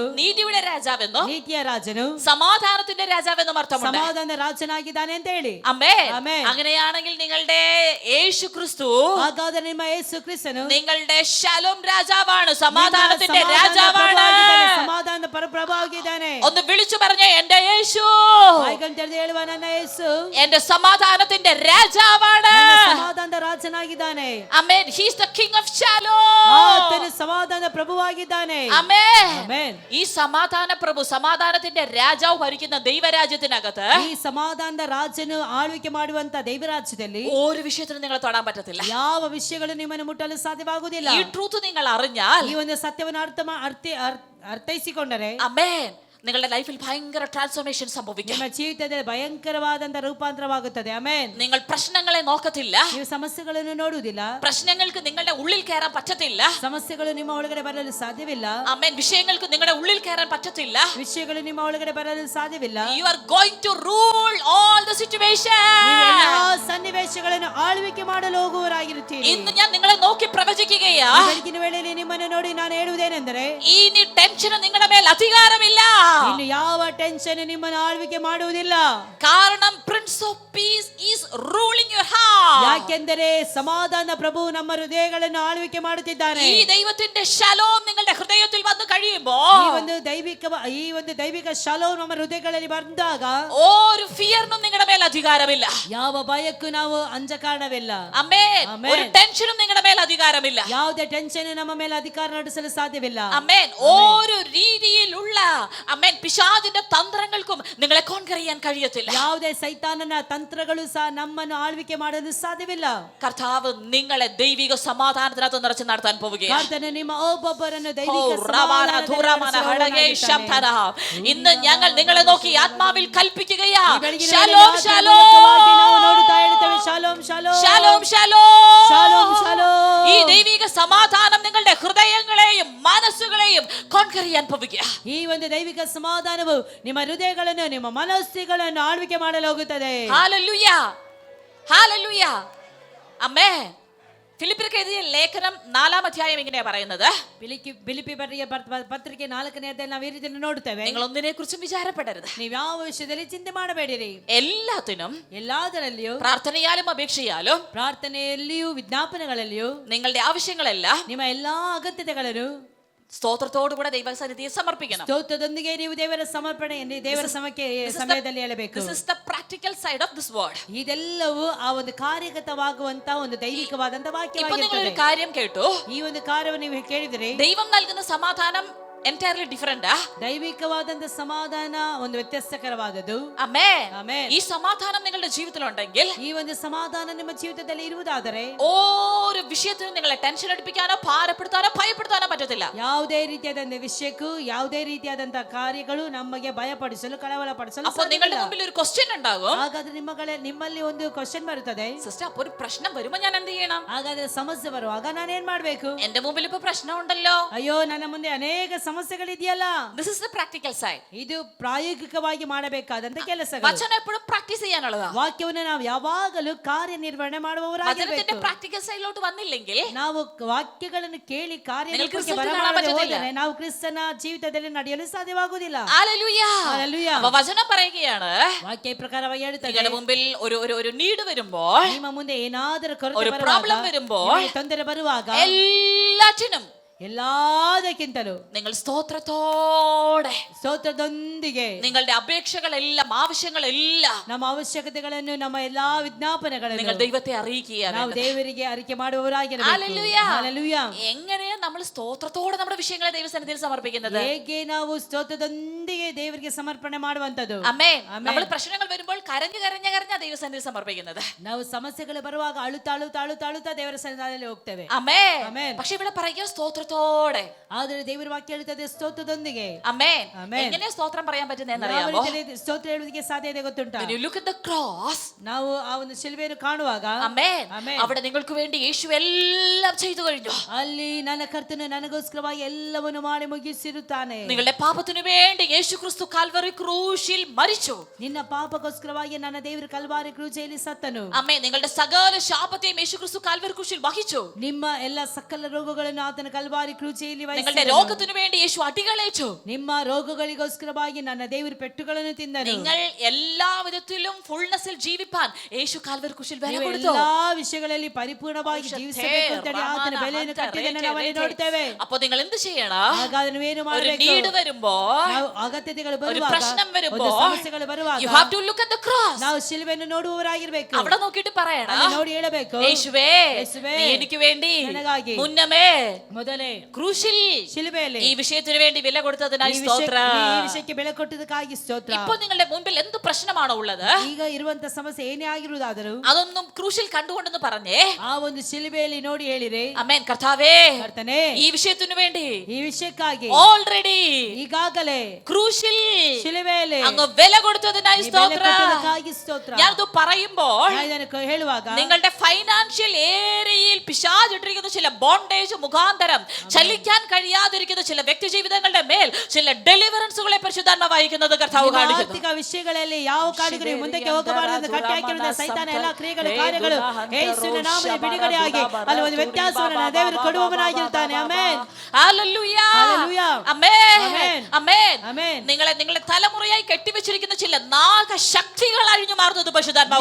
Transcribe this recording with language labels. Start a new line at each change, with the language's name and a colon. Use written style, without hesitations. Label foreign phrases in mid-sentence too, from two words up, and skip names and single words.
Malayalam: നീതിയുടെ രാജാവെന്നും
Kannada: ನೀತಿಯ ರಾಜನು,
Malayalam: സമാധാനത്തിന്റെ രാജാവെന്നും അർത്ഥമുണ്ട്.
Kannada: ಸಮಾಧಾನ ರಾಜನಾಗಿದ್ದಾನೆ ಅಂತ ಹೇಳಿ.
Malayalam: ആമേൻ. ആമേൻ. അങ്ങനെയാണെങ്കിൽ നിങ്ങളുടെ യേശു ക്രിസ്തു
Kannada: ಹಾಗಾದರೆ ನಿಮ್ಮ ಯೇಸು ಕ್ರಿಸ್ತನು
Malayalam: നിങ്ങളുടെ ശലോം രാജാവാണ്, സമാധാനത്തിന്റെ
Kannada: ನಿಮ್ಮ
Malayalam: രാജാവാണ്.
Kannada: ಸಮಾಧಾನದ ಪ್ರಭುವಾಗಿದ್ದಾನೆ.
Malayalam: ഒന്ന് വിളിച്ചു പറഞ്ഞേ, എന്റെ യേശു
Kannada: ಬಾಯಿಗಳನ್ನು ತೆರೆದು ಹೇಳುವ, ನನ್ನ ಯೇಸು
Malayalam: എന്റെ സമാധാനത്തിന്റെ രാജാവാണ്.
Kannada: ನನ್ನ ಸಮಾಧಾನದ ರಾಜನಾಗಿದ್ದಾನೆ.
English: ആമേൻ. He is the king of shalom.
Kannada: ಆತನು ಸಮಾಧಾನದ ಪ್ರಭುವಾಗಿದ್ದಾನೆ.
Malayalam: ആമേൻ.
Kannada: ಆಮೆನ್.
Malayalam: ഈ സമാധാന പ്രഭു, സമാധാനത്തിന്റെ രാജാവ് ഭരിക്കുന്ന ദൈവരാജ്യത്തിനകത്ത്
Kannada: ಈ ಸಮಾಧಾನದ ರಾಜನು ಆಳ್ವಿಕೆ ಮಾಡುವಂತ ದೈವರಾಜ್ಯದಲ್ಲಿ
Malayalam: ഒരു വിഷയത്തിനും നിങ്ങളെ തൊടാൻ പറ്റത്തില്ല.
Kannada: ಯಾವ ವಿಷಯಗಳು ನಿಮ್ಮನ್ನು ಮುಟ್ಟಲು ಸಾಧ್ಯವಾಗುವುದಿಲ್ಲ.
Malayalam: ഈ ട്രൂത്ത് നിങ്ങൾ അറിഞ്ഞാൽ,
Kannada: ಈ ಒಂದು ಸತ್ಯವನ್ನು ಅರ್ಥೈಸಿಕೊಂಡರೆ,
Malayalam: ആമേൻ, നിങ്ങളുടെ ലൈഫിൽ ഭയങ്കര ട്രാൻസ്ഫോർമേഷൻ സംഭവിക്കും.
Kannada: ನಿಮ್ಮ ಜೀವಿತದಲ್ಲಿ ಭಯಂಕರವಾದಂತ ರೂಪಾಂತರವಾಗುತ್ತದೆ. ಆಮೆನ್.
Malayalam: നിങ്ങൾ പ്രശ്നങ്ങളെ നോക്കത്തില്ല.
Kannada: ನೀವು ಸಮಸ್ಯೆಗಳನ್ನು ನೋಡುವುದಿಲ್ಲ.
Malayalam: പ്രശ്നങ്ങൾക്ക് നിങ്ങളുടെ ഉള്ളിൽ കയറാൻ പറ്റത്തില്ല.
Kannada: ಸಮಸ್ಯೆಗಳು ನಿಮ್ಮ ಒಳಗಡೆ ಬರಲು ಸಾಧ್ಯವಿಲ್ಲ.
Malayalam: ആമേൻ. വിഷയങ്ങൾക്ക് നിങ്ങളുടെ ഉള്ളിൽ കയറാൻ പറ്റത്തില്ല.
Kannada: ವಿಷಯಗಳು ನಿಮ್ಮ ಒಳಗಡೆ ಬರಲು ಸಾಧ್ಯವಿಲ್ಲ.
English: You are going to rule all the situations.
Kannada: ನೀವು ಎಲ್ಲಾ ಸನ್ನಿವೇಶಗಳನ್ನು ಆಳ್ವಿಕೆ ಮಾಡಲು ಹೋಗುವವರಾಗಿರುತ್ತೀರಿ.
Malayalam: ഇന്ന് ഞാൻ നിങ്ങളെ നോക്കി പ്രവചിക്കുകയാ,
Kannada: ಈ ಬೆಳಗಿನ ವೇಳೆಯಲ್ಲಿ ನಿಮ್ಮನ್ನು ನೋಡಿ ನಾನು ಹೇಳುವುದೇನೆಂದರೆ,
Malayalam: ഇനി ടെൻഷൻ നിങ്ങളുടെ മേൽ അധികാരമില്ല.
Kannada: ಇನ್ನು ಯಾವ ಟೆನ್ಷನ್ ನಿಮ್ಮನ್ನು ಆಳ್ವಿಕೆ ಮಾಡುವುದಿಲ್ಲ.
English: കാരണം prince of peace is ruling your heart.
Kannada: ಯಾಕೆಂದರೆ ಸಮಾಧಾನ ಪ್ರಭು ನಮ್ಮ ಹೃದಯಗಳನ್ನು ಆಳ್ವಿಕೆ ಮಾಡುತ್ತಿದ್ದಾನೆ.
Malayalam: ഈ ദൈവത്തിന്റെ ശലോം നിങ്ങളുടെ ഹൃദയത്തിൽ വന്നു കഴിയുമ്പോൾ,
Kannada: ಈ ಒಂದು ದೈವಿಕ ಶಾಲೋಮ್ ನಮ್ಮ ಹೃದಯಗಳಲ್ಲಿ ಬಂದಾಗ
Malayalam: ഒരു ഫിയറിനും നിങ്ങളുടെ മേൽ അധികാരമില്ല.
Kannada: ಯಾವ ಭಯಕ್ಕೂ ನಾವು ಅಂಜ ಕಾರಣವಿಲ್ಲ.
Malayalam: ആമേൻ. ആമേൻ. ഒരു ടെൻഷനും നിങ്ങളുടെ മേൽ അധികാരമില്ല.
Kannada: ಯಾವುದೇ ಟೆನ್ಷನ್ ನಮ್ಮ ಮೇಲೆ ಅಧಿಕಾರ ನಡೆಸಲು ಸಾಧ್ಯವಿಲ್ಲ.
Malayalam: ആമേൻ. ഒരു രീതിയിലുള്ള ആമേൻ പിശാചിന്റെ തന്ത്രങ്ങൾക്കും നിങ്ങളെ കോൺകർ ചെയ്യാൻ കഴിയത്തില്ല.
Kannada: ಯಾವುದೇ ಸೈತಾನನ ತಂತ್ರಗಳು ಸಹ ನಮ್ಮನ್ನು ಆಳ್ವಿಕೆ ಮಾಡಲು ಸಾಧ್ಯವಿಲ್ಲ.
Malayalam: കർത്താവ് നിങ്ങളെ ദൈവിക സമാധാനത്തിനകത്ത് നിറച്ച് നടത്താൻ പോവുകയാണ്.
Kannada: ಕರ್ತನು ನಿಮ್ಮ ಒಬ್ಬೊಬ್ಬರನ್ನು ದೈವಿಕ
Malayalam: ഇന്ന് ഞങ്ങൾ നിങ്ങളെ നോക്കി ആത്മാവിൽ കൽപ്പിക്കുകയാ, ശലോം ശലോം ശലോം. ഈ ദൈവിക സമാധാനം നിങ്ങളുടെ ഹൃദയങ്ങളെയും മനസ്സുകളെയും കോൺകർ ചെയ്യാൻ പോവുകയാ.
Kannada: ಈ ಒಂದು ದೈವಿಕ ಸಮಾಧಾನವು ನಿಮ್ಮ ಹೃದಯಗಳನ್ನು ನಿಮ್ಮ ಮನಸ್ಸುಗಳನ್ನು ಆಳ್ವಿಕೆ ಮಾಡಲು ಹೋಗುತ್ತದೆ.
Malayalam: ഹല്ലേലൂയ, ഹല്ലേലൂയ, ആമേൻ. ഫിലിപ്പിയർക്ക് എഴുതിയ ലേഖനം 4-ാം അധ്യായം ഇങ്ങനെയാ പറയുന്നത്,
Kannada: ಫಿಲಿಪ್ಪಿ ಬರೆಯ ಪತ್ರಿಕೆ 4ನೇ ಅಧ್ಯಾಯ ನಾವು ಈ ರೀತಿ ನೋಡ್ತೇವೆ.
Malayalam: നിങ്ങൾ ഒന്നിനെ കുറിച്ചും വിചാരപ്പെടരുത്,
Kannada: ನೀವು ಯಾವ ವಿಷಯದಲ್ಲಿ ಚಿಂತೆ ಮಾಡಬೇಡಿರಿ,
Malayalam: എല്ലാത്തിനും
Kannada: ಎಲ್ಲದರಲ್ಲಿಯೂ
Malayalam: പ്രാർത്ഥനയാലും അപേക്ഷയാലും
Kannada: ಪ್ರಾರ್ಥನೆಯಲ್ಲಿಯೂ ವಿಜ್ಞಾಪನೆಗಳಲ್ಲಿಯೂ
Malayalam: നിങ്ങളുടെ ആവശ്യങ്ങളെല്ലാം
Kannada: ನಿಮ್ಮ ಎಲ್ಲಾ ಅಗತ್ಯತೆಗಳನ್ನು
Malayalam: സ്തോത്രത്തോടുകൂടെ ദൈവസന്നിധിയെ സമർപ്പിക്കണം.
Kannada: ಸ್ತೋತ್ರದೊಂದಿಗೆ ನೀವು ದೇವರ ಸಮರ್ಪಣೆ ದೇವರ ಸಮಯದಲ್ಲಿ ಹೇಳಬೇಕು.
English: This is the practical side of this word.
Kannada: ಇದೆಲ್ಲವೂ ಆ ಒಂದು ಕಾರ್ಯಗತವಾಗುವಂತ ಒಂದು ದೈವಿಕವಾದಂತ
Malayalam: ഇപ്പോൾ നിങ്ങൾ
Kannada: ವಾಕ್ಯವಾಗಿರುತ್ತದೆ.
Malayalam: ഒരു കാര്യം കേട്ടു,
Kannada: ಈ ಒಂದು ಕಾರ್ಯವನ್ನು ನೀವು ಕೇಳಿದರೆ
Malayalam: ദൈവം നൽകുന്ന സമാധാനം
English: entirely different.
Kannada: ದೈವಿಕವಾದಂತ ಸಮಾಧಾನ ಒಂದು ವ್ಯತ್ಯಾಸಕರವಾದದ್ದು.
Malayalam: ആമേൻ.
Kannada: ಆಮೆನ್.
Malayalam: ഈ സമാധാനം നിങ്ങളുടെ ജീവിതത്തിലുണ്ടെങ്കിൽ,
Kannada: ಈ ಒಂದು ಸಮಾಧಾನ ನಿಮ್ಮ ಜೀವಿತದಲ್ಲಿ ಇರುವುದಾದರೆ
Malayalam: ഒരു വിഷയത്തിനും നിങ്ങളെ ടെൻഷൻ അടിപ്പിക്കാനോ ഭാരപ്പെടുത്താനോ ഭയപ്പെടുത്താനോ പറ്റത്തില്ല.
Kannada: ಯಾವುದೇ ರೀತಿಯಾದಂತ ವಿಷಯಕ್ಕೂ ಯಾವುದೇ ರೀತಿಯಾದಂತ ಕಾರ್ಯಗಳು ನಮಗೆ ಭಯಪಡಿಸಲು ಕಳವಳಪಡಿಸಲು
Malayalam: അപ്പോൾ നിങ്ങളുടെ മുമ്പിൽ ഒരു ക്വസ്റ്റ്യൻ ഉണ്ടാകും.
Kannada: ಹಾಗಾದ್ರೆ ನಿಮ್ಮಲ್ಲಿ ಒಂದು ಕ್ವಶನ್ ಬರುತ್ತದೆ,
Malayalam: സിസ്റ്റർ, അപ്പോൾ ഒരു പ്രശ്നം വരുമ്പോൾ ഞാൻ എന്ത് ചെയ്യണം?
Kannada: ಹಾಗಾದ್ರೆ ಸಮಸ್ಯೆ ಬರುವಾಗ ನಾನು ಏನ್ ಮಾಡ್ಬೇಕು?
Malayalam: എന്റെ മുമ്പിൽ ഇപ്പൊ പ്രശ്നം ഉണ്ടല്ലോ.
Kannada: ಅಯ್ಯೋ, ನನ್ನ ಮುಂದೆ ಅನೇಕ ಸಮಸ್ಯೆಗಳಿದೆಯಲ್ಲ.
English: This is the practical side.
Kannada: ಇದು ಪ್ರಾಯೋಗಿಕವಾಗಿ ಮಾಡಬೇಕಾದಂತ ಕೆಲಸಗಳು.
Malayalam: വചനം എപ്പോഴും പ്രാക്ടീസ് ചെയ്യാനുള്ളതാ.
Kannada: ವಾಕ್ಯವನ್ನು ನಾವು ಯಾವಾಗಲೂ ಕಾರ್ಯನಿರ್ವಹಣೆ ಮಾಡುವವರಾಗಿರಬೇಕು.
Malayalam: വചനത്തിന്റെ പ്രാക്ടിക്കൽ സൈഡിലോട്ട് വന്നില്ലെങ്കിൽ
Kannada: ನಾವು ವಾಕ್ಯಗಳನ್ನು ಕೇಳಿ ಕಾರ್ಯರೂಪಕ್ಕೆ
Malayalam: result
Kannada: ಬರಮಾಡದೆ
Malayalam: കാണാൻ
Kannada: ಹೋದರೆ ನಾವು ಕ್ರಿಸ್ತನ ಜೀವಿತದಲ್ಲಿ ನಡೆಯಲು ಸಾಧ್ಯವಾಗುವುದಿಲ್ಲ.
Malayalam: ഹല്ലേലൂയ. ഹല്ലേലൂയ. അപ്പോൾ വചനം പറയുകയാണ്,
Kannada: ವಾಕ್ಯ ಈ ಪ್ರಕಾರವಾಗಿ ಹೇಳುತ್ತದೆ,
Malayalam: നിങ്ങളുടെ മുമ്പിൽ ഒരു നീഡ് വരുമ്പോൾ,
Kannada: ನಿಮ್ಮ ಮುಂದೆ ಏನಾದರೂ
Malayalam: ഒരു
Kannada: ಕೊರತೆ ಬರುವಾಗ,
Malayalam: problem വരുമ്പോൾ,
Kannada: ನಿಮಗೆ ತೊಂದರೆ ಬರುವಾಗ,
Malayalam: എല്ലാറ്റിനും
Kannada: ಎಲ್ಲದಕ್ಕಿಂತಲೂ
Malayalam: നിങ്ങൾ സ്തോത്രത്തോടെ,
Kannada: ಸ್ತೋತ್ರದೊಂದಿಗೆ
Malayalam: നിങ്ങളുടെ അപേക്ഷകളെല്ലാം ആവശ്യങ്ങളെല്ലാം
Kannada: ನಮ್ಮ ಅವಶ್ಯಕತೆಗಳನ್ನು ನಮ್ಮ ಎಲ್ಲಾ ವಿಜ್ಞಾಪನೆಗಳನ್ನು
Malayalam: നിങ്ങൾ ദൈവത്തെ അറിയിക്കുക.
Kannada: ನಾವು ದೇವರಿಗೆ ಅರಿಕೆ ಮಾಡುವವರಾಗಿರಬೇಕು.
Malayalam: ഹല്ലേലൂയ.
Kannada: ಹಲ್ಲೆಲೂಯ.
Malayalam: എങ്ങനെയാ നമ്മൾ സ്തോത്രത്തോടെ നമ്മുടെ വിഷയങ്ങളെ ദൈവസന്നിധിയിൽ സമർപ്പിക്കുന്നത്?
Kannada: ಹೇಗೆ ನಾವು ಸ್ತೋತ್ರದೊಂದಿಗೆ ದೇವರಿಗೆ ಸಮರ್ಪಣೆ ಮಾಡುವಂತದ್ದು.
Malayalam: ആമേൻ. നമ്മൾ പ്രശ്നങ്ങൾ വരുമ്പോൾ കരഞ്ഞു ദൈവസന്നിധിയിൽ സമർപ്പിക്കുന്നത്.
Kannada: ನಾವು ಸಮಸ್ಯೆಗಳು ಬರುವಾಗ ಅಳುತ್ತಾ ದೇವರ ಸನ್ನಿಧಾನದಲ್ಲಿ ಹೋಗ್ತೇವೆ.
Malayalam: ആമേൻ. ആമേൻ. പക്ഷെ ഇവിടെ പറയുക സ്തോത്രത്തോടെ.
Kannada: ಆದರೆ ದೇವರ ವಾಕ್ಯ ಹೇಳುತ್ತದೆ ಸ್ತೋತ್ರದೊಂದಿಗೆ.
Malayalam: ആമേൻ. ആമേൻ. എങ്ങനെ സ്തോത്രം പറയാൻ
Kannada: ಯಾವ
Malayalam: പറ്റുന്നതെന്നറിയാമോ?
Kannada: ರೀತಿಯಲ್ಲಿ ಸ್ತೋತ್ರ ಹೇಳುವುದಕ್ಕೆ ಸಾಧ್ಯ ಇದೆ ಗೊತ್ತುಂಟಾ?
English: When you look at the cross,
Kannada: ನಾವು ಆ ಒಂದು ಶಿಲುಬೆಯನ್ನು ಕಾಣುವಾಗ,
Malayalam: ആമേൻ, ആമേൻ, അവിടെ നിങ്ങൾക്ക് വേണ്ടി യേശു എല്ലാം ചെയ്തു കഴിഞ്ഞു.
Kannada: ಅಲ್ಲಿ ನನ್ನ ಕರ್ತನು ನನಗೋಸ್ಕರವಾಗಿ ಎಲ್ಲವನ್ನು ಮಾಡಿ ಮುಗಿಸಿರುತ್ತಾನೆ.
Malayalam: നിങ്ങളുടെ പാപത്തിനു വേണ്ടി യേശു ക്രിസ്തു കാൽവറി ക്രൂശിൽ മരിച്ചു.
Kannada: ನಿನ್ನ ಪಾಪಕ್ಕೋಸ್ಕರವಾಗಿ ನನ್ನ ದೇವರು ಕಲ್ವಾರಿ ಕ್ರೂಜೆಯಲ್ಲಿ ಸತ್ತನು.
Malayalam: ആമേൻ. നിങ്ങളുടെ സകല ശാപത്തെയും യേശു ക്രിസ്തു കാൽവറി ക്രൂശിൽ വഹിച്ചു.
Kannada: ನಿಮ್ಮ ಎಲ್ಲ ಸಕಲ ರೋಗಗಳನ್ನು ಆತನ ಕಲ್ವಾರಿ ಕ್ರೂಜೆಯಲ್ಲಿ
Malayalam: നിങ്ങളുടെ
Kannada: ವಹಿಸಿದನು.
Malayalam: രോഗത്തിനു വേണ്ടി യേശു അടികളേറ്റു.
Kannada: ನಿಮ್ಮ ರೋಗಗಳಿಗೋಸ್ಕರವಾಗಿ ನನ್ನ ದೇವರು ಪೆಟ್ಟುಗಳನ್ನು ತಿಂದನು.
Malayalam: നിങ്ങൾ എല്ലാ വിധത്തിലും ഫുൾനെസ്സിൽ ജീവിപ്പാൻ യേശു കാൽവറി ക്രൂശിൽ വില
Kannada: ನೀವು
Malayalam: കൊടുത്തു.
Kannada: ಎಲ್ಲಾ ವಿಷಯಗಳಲ್ಲಿ ಪರಿಪೂರ್ಣವಾಗಿ ಜೀವಿಸಬೇಕು ಅಂತ ಹೇಳಿ ಆತನ ಬೆಲೆಯನ್ನು ಕಟ್ಟಿದ್ದನ್ನು ನಾವು ಅಲ್ಲಿ ನೋಡ್ತೇವೆ.
Malayalam: അപ്പോൾ നിങ്ങൾ എന്ത് ചെയ്യണം?
Kannada: ಹಾಗಾದ್ರೆ ನೀವೇನು
Malayalam: ഒരു
Kannada: ಮಾಡಬೇಕು?
Malayalam: നീഡ് വരുമ്പോ,
Kannada: ನಾವು ಅಗತ್ಯತೆಗಳು
Malayalam: ഒരു
Kannada: ಬರುವಾಗ,
Malayalam: പ്രശ്നം വരുമ്പോ,
Kannada: ಒಂದು ಸಮಸ್ಯೆಗಳು ಬರುವಾಗ
English: you have to look at the cross.
Kannada: ನಾವು ಶಿಲುಬೆಯನ್ನು ನೋಡುವವರಾಗಿರ್ಬೇಕು.
Malayalam: അവിടെ നോക്കിയിട്ട് പറയണം,
Kannada: ಅಲ್ಲಿ ನೋಡಿ ಹೇಳಬೇಕು,
Malayalam: യേശുവേ, യേശുവേ, നീ എനിക്ക് വേണ്ടി
Kannada: ನನಗಾಗಿ
Malayalam: മുന്നമേ
Kannada: ಮೊದಲೇ
Malayalam: ക്രൂശിൽ
Kannada: ಶಿಲುಬೆಯಲ್ಲಿ
Malayalam: ഈ വിഷയത്തിന് വേണ്ടി വില കൊടുത്തതിനായി
Kannada: ಈ
Malayalam: സ്തോത്രം.
Kannada: ವಿಷಯಕ್ಕೆ ಬೆಲೆ ಕೊಟ್ಟದಕ್ಕಾಗಿ ಸ್ತೋತ್ರ.
Malayalam: ഇപ്പോൾ നിങ്ങളുടെ മുൻപിൽ എന്ത് പ്രശ്നമാണോ ഉള്ളത്,
Kannada: ಈಗ ಇರುವಂತ ಸಮಸ್ಯೆ ಏನೇ ಆಗಿರುವುದಾದರೂ
Malayalam: അതൊന്നും ക്രൂശിൽ കണ്ടുകൊണ്ടെന്ന് പറഞ്ഞേ,
Kannada: ಆ ಒಂದು ಶಿಲುಬೆಯಲ್ಲಿ ನೋಡಿ ಹೇಳಿರಿ,
Malayalam: അമേൻ, കർത്താവേ,
Kannada: ಕರ್ತನೇ,
Malayalam: ഈ വിഷയത്തിനു വേണ്ടി
Kannada: ಈ ವಿಷಯಕ್ಕಾಗಿ
Malayalam: ഓൾറെഡി
Kannada: ಈಗಾಗಲೇ
Malayalam: ക്രൂശിൽ
Kannada: ಶಿಲುಬೆಯಲ್ಲಿ
Malayalam: അങ്ങ് വില കൊടുത്തതിനായി
Kannada: ಈ ಬೆಲೆ
Malayalam: സ്തോത്രം.
Kannada: ಕೊಟ್ಟದಕ್ಕಾಗಿ ಸ್ತೋತ್ರ.
Malayalam: ഞാനത് പറയുമ്പോൾ
Kannada: ഞാൻ ಇದನ್ನು ಹೇಳುವಾಗ
Malayalam: നിങ്ങളുടെ ഫൈനാൻഷ്യൽ ഏരിയയിൽ പിശാചിട്ടിരിക്കുന്ന ചില ബോണ്ടേജ് മുഖാന്തരം ചലിക്കാൻ കഴിയാതിരിക്കുന്ന ചില വ്യക്തി ജീവിതങ്ങളുടെ മേൽ ചില ഡെലിവറൻസുകളെ പരിശുദ്ധാത്മാവ് അയക്കുന്നത് കർത്താവ് കാണിക്കുന്നു.
Kannada: ಆರ್ಥಿಕ ವಿಷಯಗಳಲ್ಲಿ ಯಾವ ಕಾರಣಕ್ಕೂ ಮುಂದಕ್ಕೆ ಹೋಗಬಾರದು ಕಟ್ಟಿ ಹಾಕಿರುವ ಸೈತಾನ ಎಲ್ಲಾ ಕ್ರಿಯೆಗಳು ಕಾರ್ಯಗಳು ಯೇಸುವಿನ ನಾಮದಲ್ಲಿ ಬಿಡುಗಡೆಯಾಗಿ ಅಲ್ಲಿ ಒಂದು ವ್ಯತ್ಯಾಸವನ್ನು ದೇವರು ಕೊಡುವವನಾಗಿರ್ತಾನೆ. ಆಮೆನ್.
Malayalam: ഹല്ലേലൂയ. ഹല്ലേലൂയ. ആമേൻ. ആമേൻ. ആമേൻ. ആമേൻ. നിങ്ങളെ തലമുറയായി കെട്ടിവെച്ചിരിക്കുന്ന ചില നാഗശക്തികൾ അഴിഞ്ഞു മാറുന്നത് പരിശുദ്ധാത്മാവ്